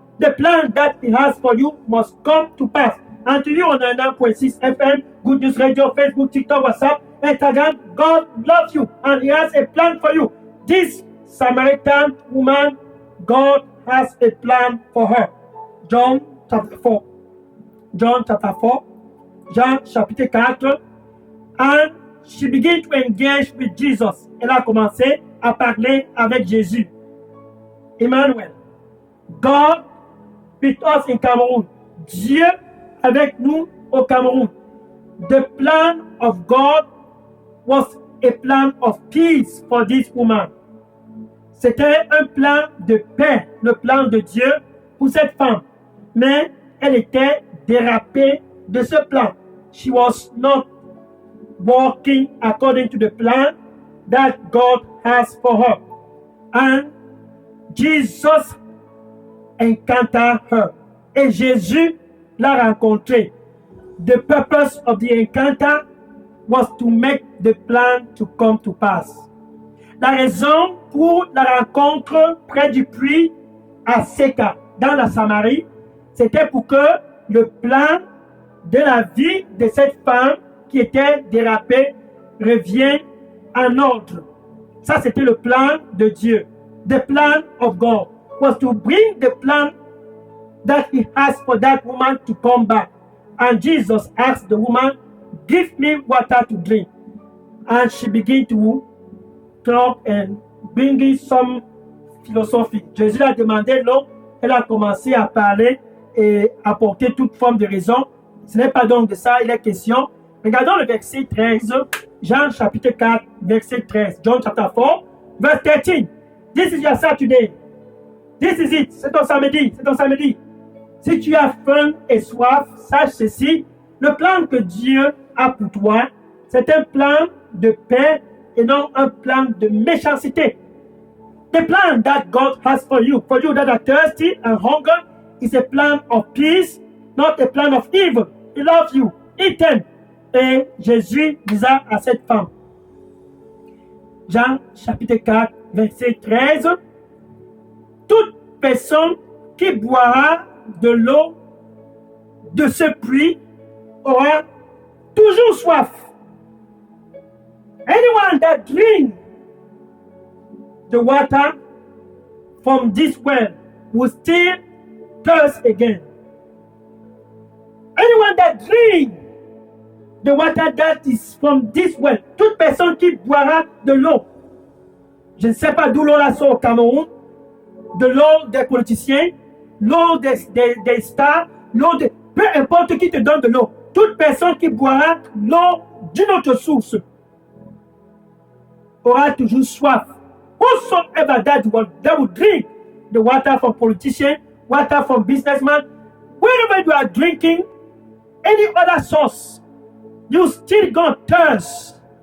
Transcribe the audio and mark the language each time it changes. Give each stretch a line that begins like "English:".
English: The plan that He has for you must come to pass. And to you on 9.6 FM, Good News Radio, Facebook, TikTok, WhatsApp, Instagram, God loves you and He has a plan for you. This Samaritan woman, God has a plan for her. John chapter 4. John chapter 4.
French: Jean chapitre 4.
English: And she began to engage with Jesus.
French: Elle a commencé à parler avec Jésus. Emmanuel.
English: God with us in Cameroon.
French: Dieu avec nous au Cameroun.
English: The plan of God was a plan of peace for this woman.
French: C'était un plan de paix, le plan de Dieu pour cette femme. Mais elle était dérapée de ce plan.
English: She was not walking according to the plan that God has for her. And Jesus encountered her.
French: Et Jésus l'a rencontrée.
English: The purpose of the encounter was to make the plan to come to pass.
French: La raison pour la rencontre près du puits à Seka, dans la Samarie, c'était pour que le plan de la vie de cette femme qui était dérapée revienne en ordre. Ça, c'était le plan de Dieu.
English: The plan of God was to bring the plan that He has for that woman to come back. And Jesus asked the woman, "Give me water to drink." And she began to talk and bring some philosophy.
French: Jésus a demandé l'eau, elle a commencé à parler et apporter toute forme de raison. Ce n'est pas donc de ça il est question. Regardons le verset 13, Jean chapitre 4, verset 13.
English: John chapter 4, verse 13. This is your Saturday. This is it.
French: C'est ton samedi. C'est ton samedi. Si tu as faim et soif, sache ceci. Le plan que Dieu a pour toi, c'est un plan de paix et non un plan de méchanceté.
English: The plan that God has for you that are thirsty and hunger, is a plan of peace, not a plan of evil. He loves you. He
French: t'aime. Et Jésus disa à cette femme, Jean chapitre 4, verset 13, toute personne qui boira de l'eau de ce puits aura toujours soif.
English: Anyone that drinks the water from this well will still thirst again. Anyone that drinks the water that is from this well,
French: toute personne qui boira de l'eau, je ne sais pas d'où l'eau la sort au Cameroun, de l'eau des politiciens, l'eau des stars, l'eau de... Peu importe qui te donne de l'eau, toute personne qui boira l'eau d'une autre source aura toujours soif.
English: Whosoever that will drink the water from politicians, water from businessmen, wherever you are drinking any other source, you still gonna thirst.